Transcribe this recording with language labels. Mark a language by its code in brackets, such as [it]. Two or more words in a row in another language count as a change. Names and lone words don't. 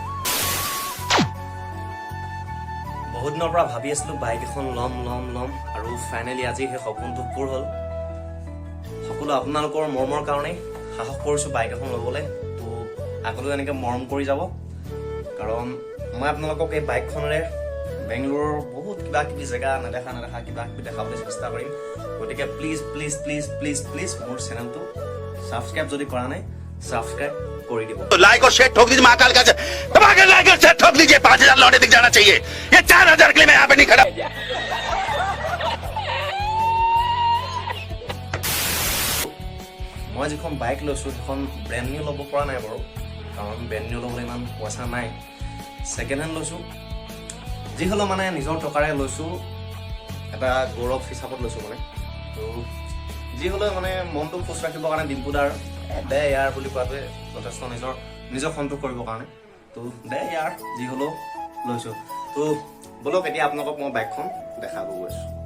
[as] বহুত দিনৰ পৰা ভাবি আছিলো বাইক এখন লম আৰু ফাইনালি আজি সেই সপোনটো পূৰ হ'ল সকলো আপোনালোকৰ মৰমৰ কাৰণে সাহস কৰিছো বাইক এখন ল'বলৈ তো আগলৈ এনেকৈ মৰম কৰি যাব কাৰণ মই আপোনালোকক এই বাইকখনেৰে বেংগলোৰৰ বহুত কিবা জেগা নেদেখা কিবা দেখাবলৈ চেষ্টা কৰিম গতিকে প্লিজ মোৰ চেনেলটো সাবস্ক্ৰাইব যদি কৰা নাই সাবস্ক্ৰাইব কৰি দিব [hi] लाइक और शेयर ठोक दीजिए महाकाल का धमाके लाइक और शेयर ठोक दीजिए 5000 लौटे दिख जाना चाहिए ये 4000 के लिए मैं यहाँ पे नहीं खड़ा [as] মই যিখন বাইক লৈছো সেইখন [en] brand new [as] ল'ব পৰা নাই বাৰু কাৰণ [en] brand new [as] ল'বলৈ ইমান পইচা নাই [en] second hand [as] লৈছো যি হ'লেও মানে নিজৰ টকাৰে লৈছো এটা গৌৰৱ হিচাপত লৈছো মানে তো যি হ'লেও মানে মনটো খুচ ৰাখিবৰ কাৰণে ডিম্পুদাৰ দে ইয়াৰ বুলি কোৱাটোৱে যথেষ্ট নিজৰ সন্তোষ কৰিবৰ কাৰণে তো দে ইয়াৰ যি হ'লেও লৈছো তো বলক এতিয়া আপোনালোকক মই বাইকখন দেখাব গৈছো